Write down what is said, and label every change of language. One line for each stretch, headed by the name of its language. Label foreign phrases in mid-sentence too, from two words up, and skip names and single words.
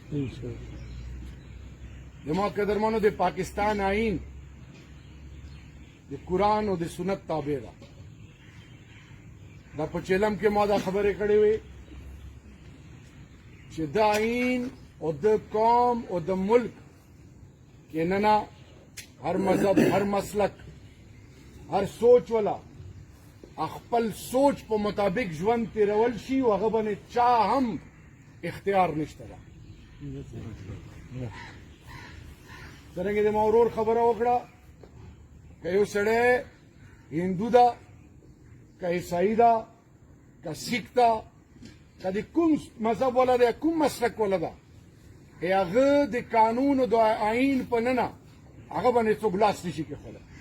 Pashto: زما قدرمنو د پاکستان آئین د قرآن او د سنت تابع ده. دا په چیلم کې ما دا خبرې کړې وې چې د آئین او د قوم او د ملک کې نه
Urdu: ہر مذہب ہر مسلک ہر سوچ والا
Pashto: خپل سوچ په مطابق ژوند تیرول شي او هغه باندې چا هم اختیار نشته ده. څرنګه د ما ورور خبره وکړه که یو سړی هندو ده که عیسائی ده که سیک ده که د کوم مذهب والا ده کوم مسلک والا ده هغه د قانون او د آئین په نه هغه باندې څوک لاس نشي کېښودلی.